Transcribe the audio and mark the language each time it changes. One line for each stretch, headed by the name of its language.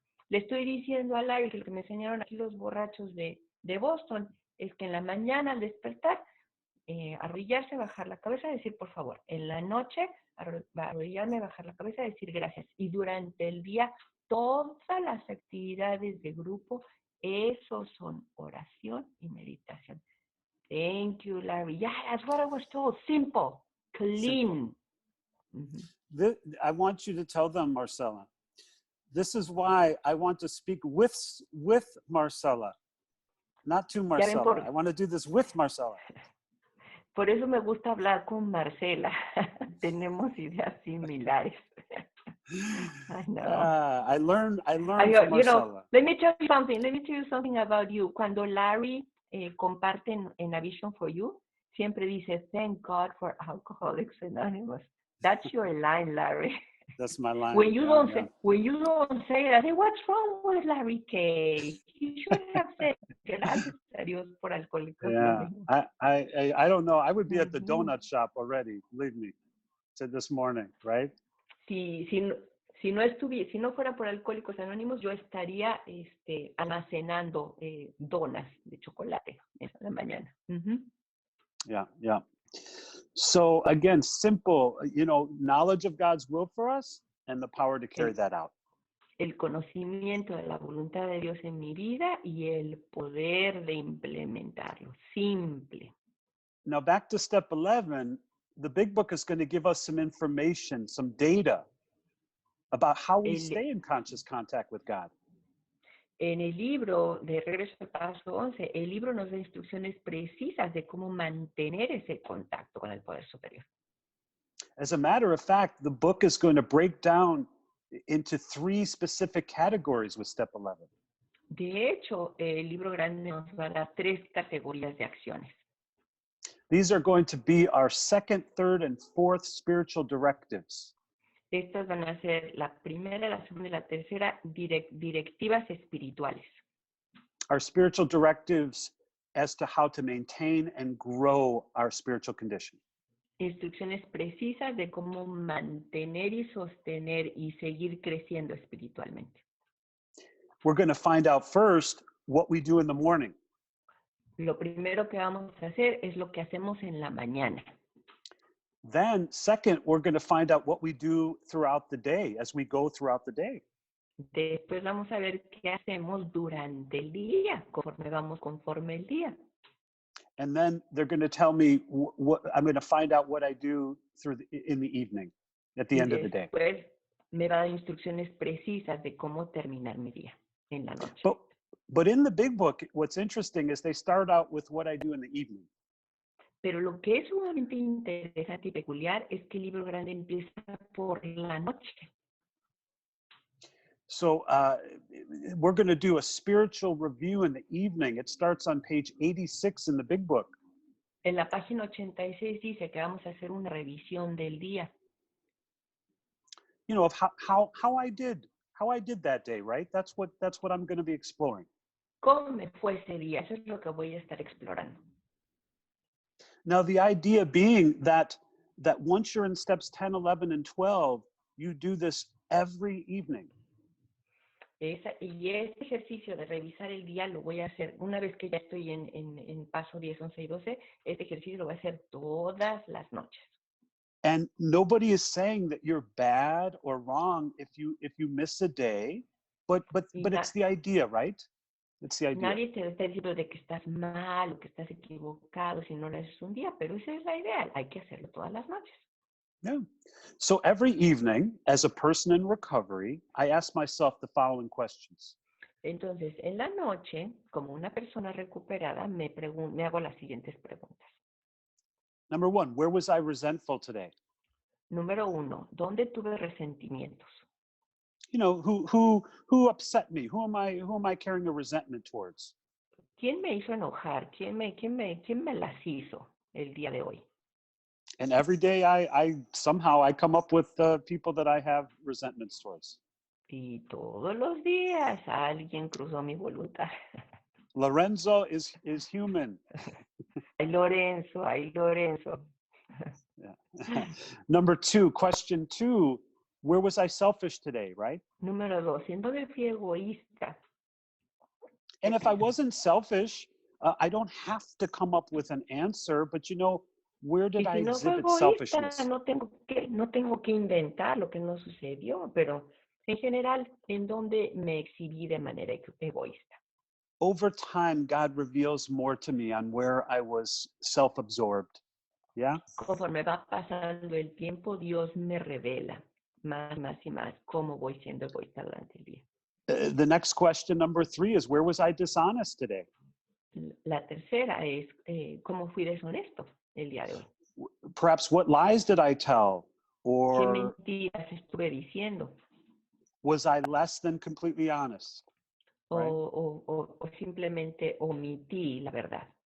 Spanish: Le estoy diciendo a Larry que lo que me enseñaron aquí los borrachos de Boston es que en la mañana al despertar, arrodillarse, bajar la cabeza, decir por favor. En la noche, arrodillarme, bajar la cabeza, decir gracias. Y durante el día, todas las actividades de grupo, eso son oración y meditación.
English: Thank you, Larry. Yeah, that's what I was told. Simple, clean. Mm-hmm. I want you to tell them, Marcela. This is why I want to speak with Marcela, not to Marcela. I want to do this with Marcela.
Spanish: Por eso me gusta hablar con Marcela. Tenemos ideas similares.
English: I know. I learned from Marcela. You know, let me tell you something about you.
Spanish: Cuando Larry comparte en A Vision for You, siempre dice,
English: thank God for Alcoholics Anonymous. That's your line, Larry. That's my line. When you don't say it, I say, what's wrong with Larry K? He should have said,
Spanish: gracias a Dios por Alcohólicos Anónimos.
English: Yeah, I don't know. I would be at the donut shop already, believe me, said this morning, right?
Spanish: Si no fuera por Alcohólicos Anónimos, yo estaría almacenando donas de chocolate en la mañana.
English: Yeah. So again, simple, knowledge of God's will for us and the power to carry that out.
Spanish: El conocimiento de la voluntad de Dios en mi vida y el poder de implementarlo.
English: Simple. Now back to step 11, the big book is going to give us some information, some data about how we stay in conscious contact with God.
Spanish: En el libro de Regreso al Paso 11, el libro nos da instrucciones precisas de cómo mantener ese contacto con el poder superior.
English: As a matter of fact, the book is going to break down into 3 specific categories with step 11.
Spanish: De hecho, el libro grande nos va a dar 3 categorías de acciones.
English: These are going to be our second, third, and fourth spiritual directives.
Spanish: Estas van a ser la primera, la segunda y la tercera directivas espirituales.
English: Our spiritual directives as to how to maintain and grow our spiritual condition.
Spanish: Instrucciones precisas de cómo mantener y sostener y seguir creciendo espiritualmente.
English: We're going to find out first what we do in the morning.
Spanish: Lo primero que vamos a hacer es lo que hacemos en la mañana.
English: Then, second, we're going to find out what we do throughout the day as we go throughout the day.
Spanish: Después vamos a ver qué hacemos durante el día, conforme el día.
English: And then they're going to tell me what I'm going to find out what I do in the evening, at the end of the day.
Spanish: Después me va a dar instrucciones precisas de cómo terminar mi día en la noche.
English: But in the big book, what's interesting is they start out with what I do in the evening.
Spanish: Pero lo que es sumamente interesante y peculiar es que el libro grande empieza por la noche.
English: So we're going to do a spiritual review in the evening. It starts on page 86 in the big book.
Spanish: En la página 86 dice que vamos a hacer una revisión del día.
English: You know, of how I did that day, right? That's what I'm going to be exploring.
Spanish: ¿Cómo me fue ese día? Eso es lo que voy a estar explorando.
English: Now, the idea being that once you're in steps 10, 11, and 12, you do this every evening.
Spanish: Y este ejercicio de revisar el día lo voy a hacer una vez que ya estoy en paso 10, 11 y 12. Este ejercicio lo voy a hacer todas las noches.
English: And nobody is saying that you're bad or wrong if you miss a day, but it's the idea, right? It's the idea.
Spanish: Nadie te está diciendo de que estás mal o que estás equivocado si no lo haces un día, pero esa es la idea. Hay que hacerlo todas las noches.
English: Yeah. So every evening, as a person in recovery, I ask myself the following questions.
Spanish: Entonces, en la noche, como una persona recuperada, me hago las siguientes preguntas.
English: Number one, where was I resentful today?
Spanish: Número 1, ¿dónde tuve resentimientos?
English: You know, who upset me? Who am I carrying a resentment towards?
Spanish: ¿Quién me hizo enojar? ¿Quién me las hizo el día de hoy?
English: And every day I somehow come up with people that I have resentments towards.
Spanish: Y todos los días alguien cruzó mi voluntad.
English: Lorenzo is human.
Spanish: Ay, Lorenzo.
English: Yeah. Number 2, question 2, where was I selfish today, right?
Spanish: Número 2, ¿en dónde fui egoísta?
English: And if I wasn't selfish, I don't have to come up with an answer, but you know, where did
Spanish: Y
English: I
Spanish: si no fue
English: exhibit
Spanish: egoísta,
English: selfishness?
Spanish: no tengo que inventar lo que no sucedió, pero en general, ¿en dónde me exhibí de manera egoísta?
English: Over time, God reveals more to me on where I was self-absorbed. Yeah?
Spanish: Conforme va pasando el tiempo, Dios me revela más y más cómo voy siendo egoísta durante el día.
English: The next question, number 3, is where was I dishonest today?
Spanish: La tercera es cómo fui deshonesto el día de hoy.
English: Perhaps what lies did I tell?
Spanish: ¿Qué
English: Or
Spanish: mentiras estuve diciendo?
English: was I less than completely honest? Right.
Spanish: O simplemente omití la verdad.